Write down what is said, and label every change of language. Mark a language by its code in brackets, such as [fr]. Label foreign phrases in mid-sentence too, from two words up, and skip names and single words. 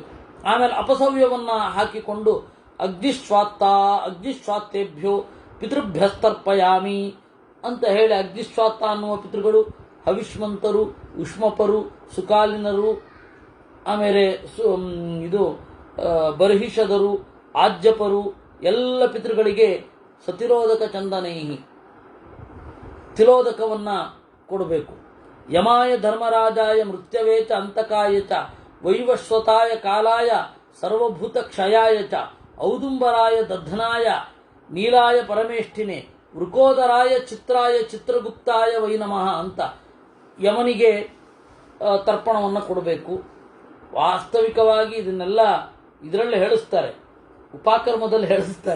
[kn] ಆಮೇಲೆ ಅಪಸವ್ಯವನ್ನು ಹಾಕಿಕೊಂಡು [sa] ಅಗ್ನಿಶ್ವಾತ್ತೇಭ್ಯೋ ಪಿತೃಭ್ಯಸ್ತರ್ಪಯಾಮಿ [kn] ಅಂತ ಹೇಳಿ, ಅಗ್ನಿಶ್ವಾತ್ತ ಅನ್ನುವ ಪಿತೃಗಳು ಹವಿಷ್ಮಂತರು, ಉಷ್ಮಪರು, ಸುಕಾಲಿನರು, ಆಮೇಲೆ ಬರ್ಹಿಷದರು, ಆಜ್ಯಪರು, ಎಲ್ಲ ಪಿತೃಗಳಿಗೆ [sa] ಸತಿರೋಧಕ ಚಂದನೈಹಿ [kn] ತಿಲೋದಕವನ್ನು ಕೊಡಬೇಕು. [sa] ಯಮಾಯ ಧರ್ಮರಾಜಾಯ ಮೃತ್ಯವೇ ಚ ಅಂತಕಾಯ ಚ ವೈವಸ್ವತಾಯ ಕಾಲಾಯ ಸರ್ವಭೂತ ಕ್ಷಯಾಯ ಚ ಔದುಂಬರಾಯ ದಧನಾಯ ನೀಲಾಯ ಪರಮೇಷ್ಠಿನೇ ವೃಕೋದರಾಯ ಚಿತ್ರಾಯ ಚಿತ್ರಗುಪ್ತಾಯ ವೈ ನಮಃ [kn] ಅಂತ ಯಮನಿಗೆ ತರ್ಪಣವನ್ನು ಕೊಡಬೇಕು. ವಾಸ್ತವಿಕವಾಗಿ ಇದನ್ನೆಲ್ಲ ಇದರಲ್ಲಿ ಹೇಳಿಸ್ತಾರೆ, ಉಪಕರ್ಮದಲ್ಲಿ ಹೇಳಿಸ್ತಾರೆ.